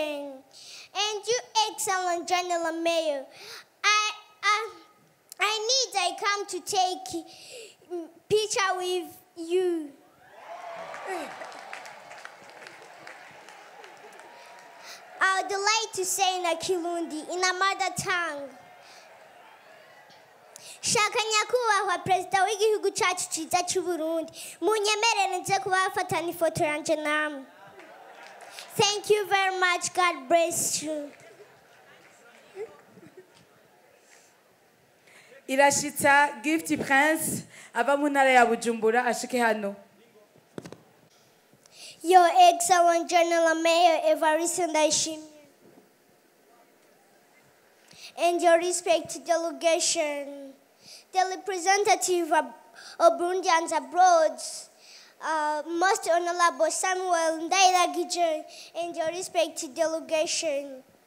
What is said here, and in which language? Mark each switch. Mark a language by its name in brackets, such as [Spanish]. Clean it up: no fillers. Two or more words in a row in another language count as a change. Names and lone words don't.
[English] And you, Excellent General Mayor, I come to take picture with you. I would like to say in a Kirundi, in a mother tongue. [Rundi] Shaka nyakubahwa perezida w'igihugu cyacu cyiza cy'u Burundi, munyemerere nze kubafatana ifoto yanje namwe. [English] Thank you very much. God bless you. [Rundi] Arashitse gift prince ava mu ntara ya Bujumbura ashike hano. [English] Your excellent General Mayor Evariste Ndayishimiye, and your respected delegation, the representative of Burundians abroad, Most Honorable Samuel Ndairagije, and your respected delegation.